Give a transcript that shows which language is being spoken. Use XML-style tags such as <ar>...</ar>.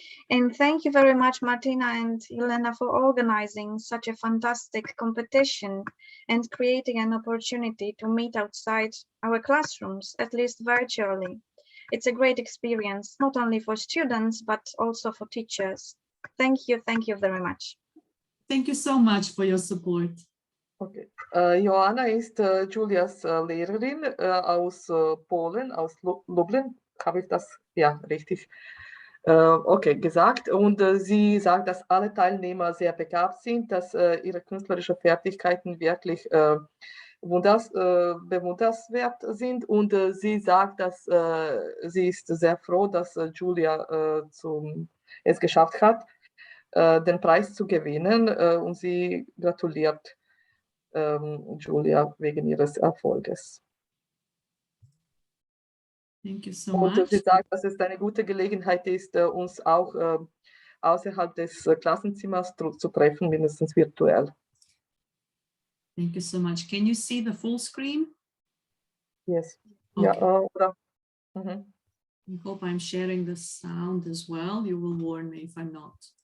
<en>And thank you very much, Martina and Elena, for organizing such a fantastic competition and creating an opportunity to meet outside our classrooms, at least virtually. It's a great experience, not only for students, but also for teachers. Thank you very much. Thank you so much for your support. Okay.</en> <de>Joanna ist Julias Lehrerin aus Polen, aus Lublin. Habe ich das richtig okay, gesagt. Und sie sagt, dass alle Teilnehmer sehr begabt sind, dass ihre künstlerischen Fertigkeiten wirklich bewundernswert sind. Und sie sagt, dass sie ist sehr froh, dass Julia es geschafft hat, den Preis zu gewinnen. Und sie gratuliert Julia wegen ihres Erfolges.</de> <en>Thank you so</en> <de>Und</de> <en>much.</en> <de>sie sagt, dass es eine gute Gelegenheit ist, uns auch außerhalb des Klassenzimmers zu treffen, mindestens virtuell.</de> <en>Thank you so much. Can you see the full screen? Yes. Okay.</en> <de>Ja, oder?</de> <en>I hope I'm sharing the sound as well. You will warn me if I'm not.</en>